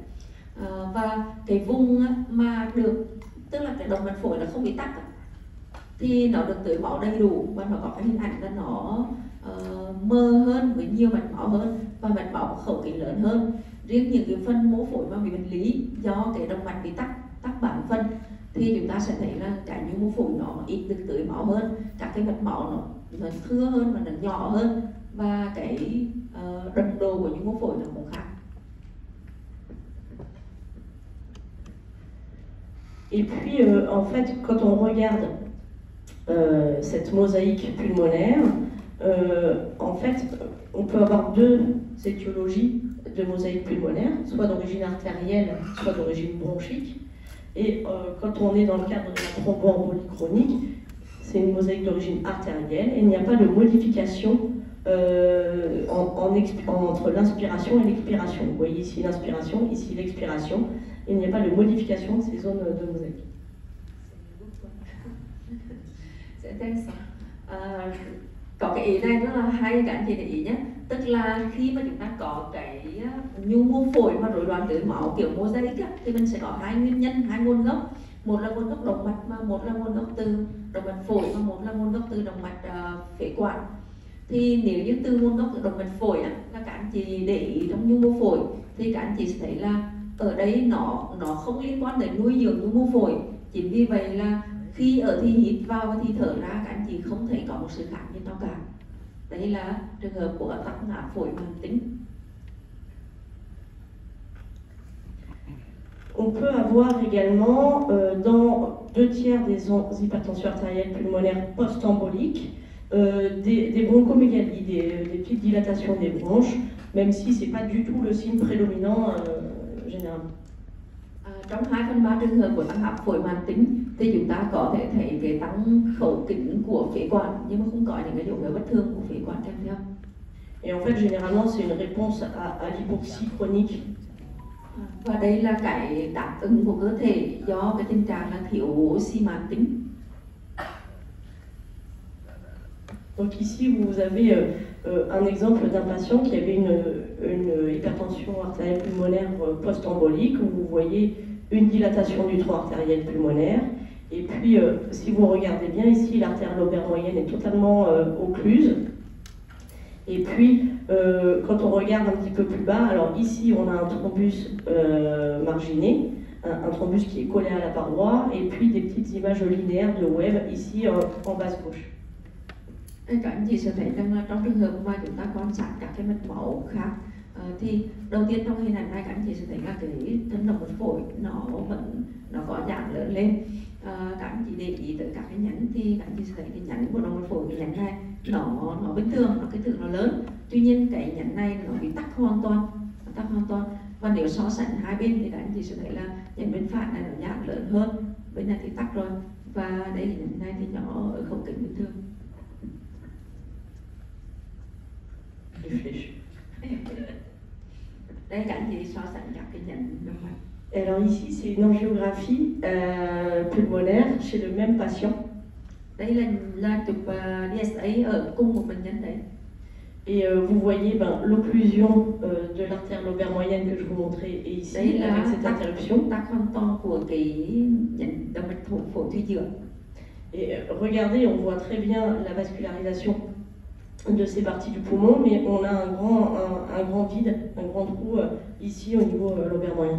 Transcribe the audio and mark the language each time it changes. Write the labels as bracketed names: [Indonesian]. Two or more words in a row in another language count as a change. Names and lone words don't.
[Vietnamese] Và cái vùng mà được, tức là cái động mạch phổi là không bị tắc thì nó được tưới máu đầy đủ và nó có cái hình ảnh là nó mờ hơn với nhiều mạch máu hơn và mạch máu có khẩu kính lớn hơn. Riêng những cái phần mô phổi mà bị bệnh lý do cái động mạch bị tắc bản phân thì chúng ta sẽ thấy là cái nhu mô phổi nó ít được tưới máu hơn, các cái mạch máu nó thưa hơn và nó nhỏ hơn và cái đậm độ của nhu mô phổi nó cũng khác. [French] Et puis, en fait, quand on regarde cette mosaïque pulmonaire, en fait, on peut avoir deux étiologies de mosaïque pulmonaire, soit d'origine artérielle, soit d'origine bronchique. Et quand on est dans le cadre de la thromboembolie chronique, c'est une mosaïque d'origine artérielle et il n'y a pas de modification entre l'inspiration et l'expiration. Vous voyez ici l'inspiration, ici l'expiration. Il n'y a pas de modification de ces zones de mosaïque. [Vietnamese] Có cái ý này rất là hay, các anh chị để ý nhé. Tức là khi mà chúng ta có cái nhu mô phổi mà rối loạn tưới máu kiểu mosaic á, thì mình sẽ có hai nguyên nhân, hai nguồn gốc. Một là nguồn gốc động mạch, mà một là nguồn gốc từ động mạch phổi, và một là nguồn gốc từ động mạch phế quản. Thì nếu như từ nguồn gốc từ động mạch phổi á, là các anh chị để ý trong nhu mô phổi thì các anh chị sẽ thấy là ở đây nó không liên quan đến nuôi dưỡng nhu mô phổi. Chính vì vậy là khi ở thì hít vào và thì thở ra, các anh chị không thấy có một sự khác biệt nào cả. Đây là trường hợp của tắc nghẽn phổi mãn tính. [French] On peut avoir également dans 2/3 des hypertensions artérielles pulmonaires post-emboliques des bronchomégalies, des petites dilatations des bronches, même si ce n'est pas du tout le signe prédominant généralement. [Vietnamese] Trong 2/3 trường hợp của tăng áp phổi mãn tính thì chúng ta có thể thấy cái tăng khẩu kính của phế quản nhưng mà không có những cái dấu hiệu bất thường của phế quản kèm theo. [French] Et en fait, généralement, c'est une réponse à l'hypoxie chronique. [Vietnamese] Và đây là cái đáp ứng của cơ thể do cái tình trạng là thiếu oxy mãn tính. [French] Donc ici, vous avez un exemple d'un patient qui avait une hypertension artérielle pulmonaire post-embolique, où vous voyez une dilatation du tronc artériel pulmonaire. Et puis, si vous regardez bien ici, l'artère lobaire moyenne est totalement occluse. Et puis, quand on regarde un petit peu plus bas, alors ici, on a un thrombus marginé, un thrombus qui est collé à la paroi, et puis des petites images linéaires de Webb ici en basse gauche. [Vietnamese] Các anh chị sẽ thấy rằng là trong trường hợp mà chúng ta quan sát các cái mạch máu khác thì đầu tiên trong hình ảnh này các anh chị sẽ thấy là cái thân động mạch phổi nó có dạng lớn lên. Các anh chị để ý tới các cái nhánh thì các anh chị sẽ thấy cái nhánh của động mạch phổi, cái nhánh này nó bình thường, nó kích thước nó lớn. Tuy nhiên cái nhánh này nó bị tắc hoàn toàn. Và nếu so sánh hai bên thì các anh chị sẽ thấy là nhánh bên phải này nó dạng lớn hơn, bên này thì tắc rồi. Và đây là nhánh này thì nhỏ ở khẩu kính bình thường. Đây các anh chị so sánh các cái nhánh động mạch. [French] Alors ici, c'est une angiographie pulmonaire chez le même patient. [Vietnamese] Đây là chụp DSA ở cùng một bệnh nhân đấy. [French] Et vous voyez l'occlusion de l'artère lobaire moyenne que je vous montrais et ici [Vietnamese] đây [French] avec cette interruption. [Vietnamese] Tắc hoàn toàn của cái nhánh động mạch phổi thủy dưỡng. [French] Et regardez, on voit très bien la vascularisation de ces parties du poumon, mais on a un grand vide, un grand trou ici au niveau lobaire moyen.